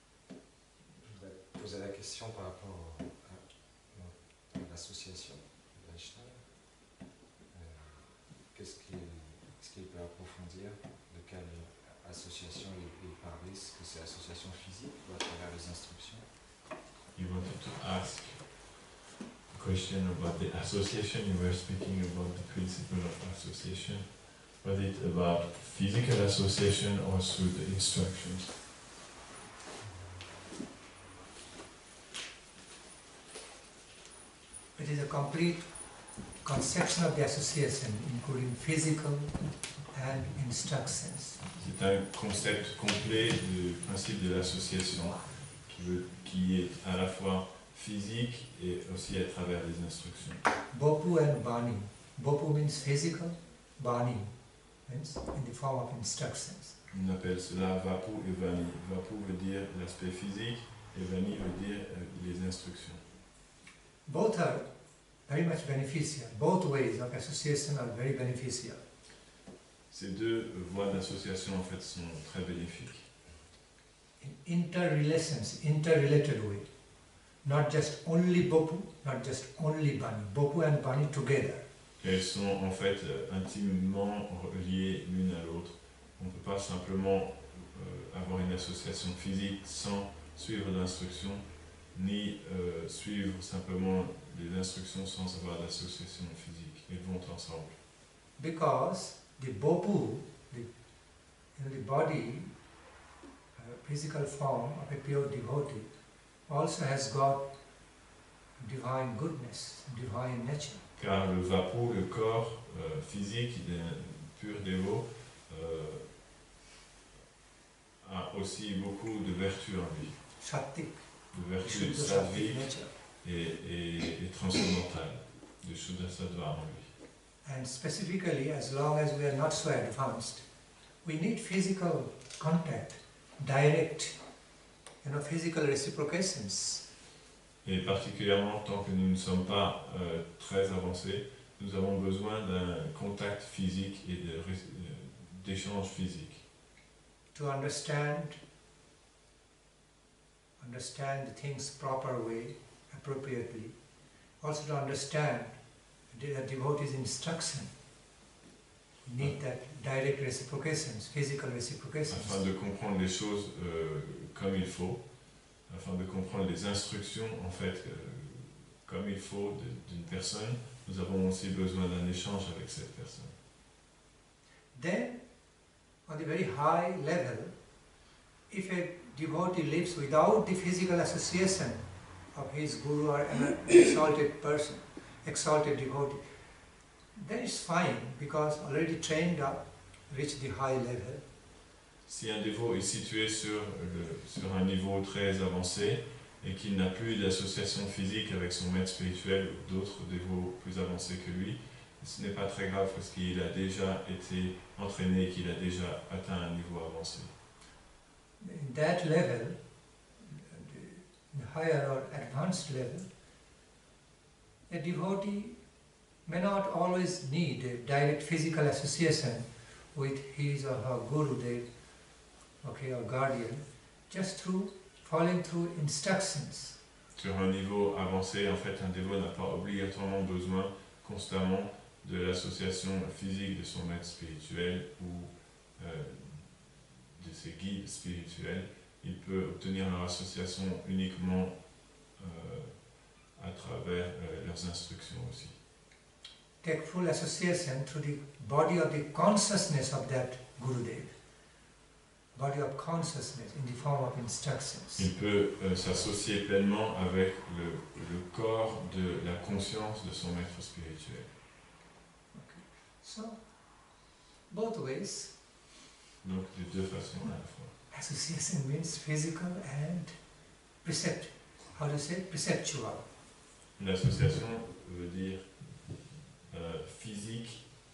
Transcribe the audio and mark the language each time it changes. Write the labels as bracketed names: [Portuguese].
[French] Je voudrais poser la question par rapport à l'association de Vaishnava. Est-ce qu'il peut approfondir de quelle association il parlait? Est-ce que c'est association physique ou à travers les instructions? [English] You wanted to ask a question about the association. You were speaking about the principle of association. Was it about physical association or through the instructions? It is a complete conception of the association, including physical and instructions. [French] C'est un concept complet du principe de l'association qui est à la fois physique et aussi à travers les instructions. [English] Bopu and Bani. Bopu means physical, Bani means in the form of instructions. [French] On appelle cela Vapu et Vani. Vapu veut dire l'aspect physique et Vani veut dire les instructions. [English] Both are very much beneficial. Both ways of association are very beneficial. Ces deux voies d'association en fait sont très bénéfiques. In interrelations, interrelated way. Not just only Bopu, not just only Bani. Bopu and Bani together. [French] Elles sont en fait intimement reliées l'une à l'autre. On ne peut pas simplement avoir une association physique sans suivre d'instructions, ni suivre simplement des instructions sans avoir d'association physique. Ils vont ensemble. [English] Because the Bopu, the body, physical form of a pure devotee, also has got divine goodness, divine nature. [French] Car le vapu, le corps physique d'un pur dévot, a aussi beaucoup de vertus en lui. [English] Shaktik. [French] De vertus sattviques et transcendantales, de Shuddha Sattva en lui. [English] And specifically, as long as we are not so advanced, we need physical contact, direct, physical reciprocations. [French] Et particulièrement, tant que nous ne sommes pas très avancés, nous avons besoin d'un contact physique et d'échange physique. [English] To understand the things proper way, appropriately. Also to understand the devotee's instruction. We need that direct reciprocations, physical reciprocations. [French] Afin de comprendre les choses comme il faut, afin de comprendre les instructions en fait comme il faut d'une personne, nous avons aussi besoin d'un échange avec cette personne. [English] Then, on the very high level, if a devotee lives without the physical association of his guru or an exalted person, exalted devotee, then it's fine because already trained up, reached the high level. [French] Si un dévot est situé sur un niveau très avancé et qu'il n'a plus d'association physique avec son maître spirituel ou d'autres dévots plus avancés que lui, ce n'est pas très grave parce qu'il a déjà été entraîné et qu'il a déjà atteint un niveau avancé. [English] In that level, the higher or advanced level, a devotee may not always need a direct physical association with his or her guru, or guardian, just through following through instructions. [French] Sur un niveau avancé, en fait, un dévot n'a pas obligatoirement besoin constamment de l'association physique de son maître spirituel ou de ses guides spirituels. Il peut obtenir leur association uniquement à travers leurs instructions aussi. [English] Take full association through the body of the consciousness of that Gurudev. Body of consciousness in the form of instructions. [French] Il peut s'associer pleinement avec le corps de la conscience de son maître spirituel. [English] Okay. So, both ways. [French] Donc de deux façons à la fois. [English] Association means physical and perceptual. How do you say? Perceptual. [French] L'association veut dire physique